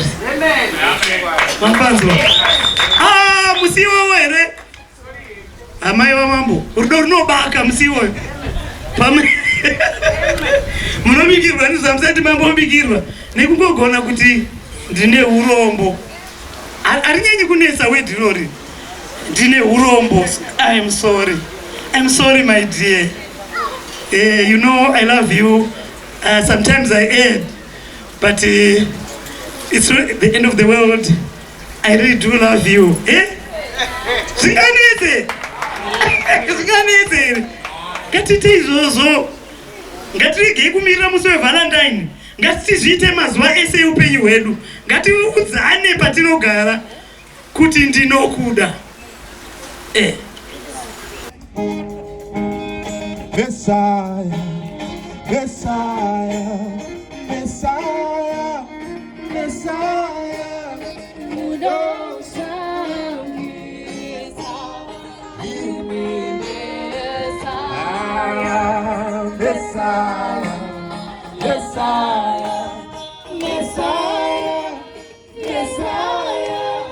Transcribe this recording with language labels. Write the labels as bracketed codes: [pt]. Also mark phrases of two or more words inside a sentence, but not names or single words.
[sn] Mapanzwa musiwo here amai vamambo, rudo runobaka musiwo munobikirwa ndizvamusati mambobikirwa nekungogona kuti ndine urombo. Harinyanyi kunesa wedhirori, ndine urombo. [en] I'm sorry my dear. You know I love you. Sometimes I err, but it's the end of the world. I really do love you. [sn] Zvinganese. Ngatite izvozvo. Ngatiregei kumirira musi weValentine. Ngatizviite mazuva ese eupenyu hwedu. Ngatiudzane patinogara kuti ndinokuda. Messiah, Messiah, Messiah, Messiah, Messiah, Messiah, Messiah, Messiah,